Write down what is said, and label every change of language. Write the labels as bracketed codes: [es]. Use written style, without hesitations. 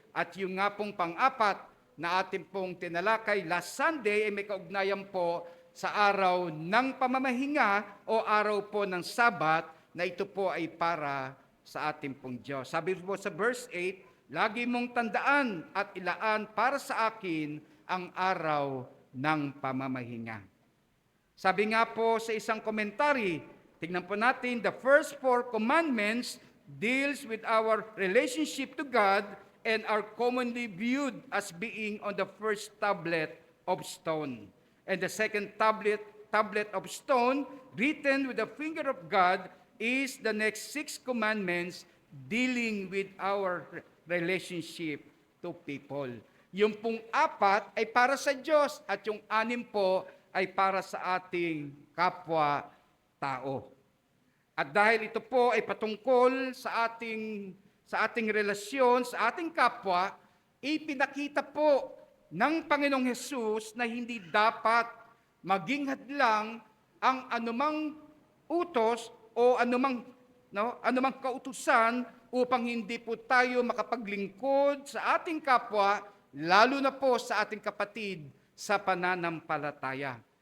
[tl] At yung nga pong pang-apat na ating pong tinalakay last Sunday ay may kaugnayan po sa araw ng pamamahinga o araw po ng Sabat na ito po ay para sa ating pong Diyos. Sabi po sa verse 8, lagi mong tandaan at ilaan para sa akin ang araw ng pamamahinga. Sabi nga po sa isang komentary, tingnan po natin, [en] the first 4 commandments deals with our relationship to God and are commonly viewed as being on the first tablet of stone. And the second tablet of stone, written with the finger of God, is the next 6 commandments dealing with our relationship to people. [tl] Yung pong 4 ay para sa Diyos at yung 6 po ay para sa ating kapwa-tao. At dahil ito po ay patungkol sa ating relasyon, sa ating kapwa, ipinakita po ng Panginoong Hesus na hindi dapat maging hadlang ang anumang utos o anumang kautusan upang hindi po tayo makapaglingkod sa ating kapwa, lalo na po sa ating kapatid sa pananampalataya.